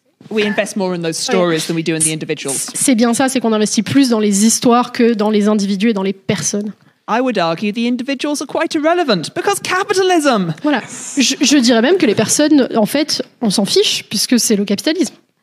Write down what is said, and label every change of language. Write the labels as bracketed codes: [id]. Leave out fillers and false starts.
[en] We invest more in those stories than we do in the individuals. [fr] c'est bien ça, c'est qu'on investit plus dans les histoires que dans les individus et dans les personnes. [en] I would argue the individuals are quite irrelevant because capitalism. [fr] Voilà. Je dirais même que les personnes, en fait, on s'en fiche puisque c'est le capitalisme.